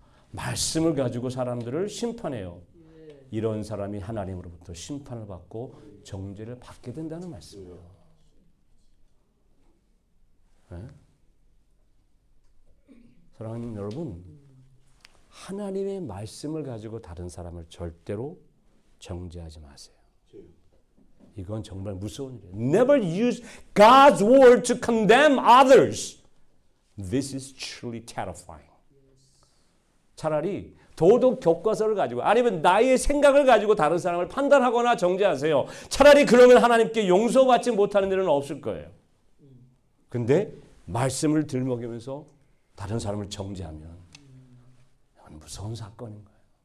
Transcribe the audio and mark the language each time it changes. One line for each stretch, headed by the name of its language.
Korean: 말씀을 가지고 사람들을 심판해요. 이런 사람이 하나님으로부터 심판을 받고 정죄를 받게 된다는 말씀이에요. 네? 사랑하는 여러분, 하나님의 말씀을 가지고 다른 사람을 절대로 정죄하지 마세요. 이건 정말 무서운 일이에요.
English: Never use God's word to condemn others. This is truly terrifying.
Korean: 차라리 도덕 교과서를 가지고 아니면 나의 생각을 가지고 다른 사람을 판단하거나 정죄하세요. 차라리 그러면 하나님께 용서받지 못하는 일은 없을 거예요. 근데 말씀을 들먹이면서 다른 사람을 정죄하면 이건 무서운 사건인 거예요.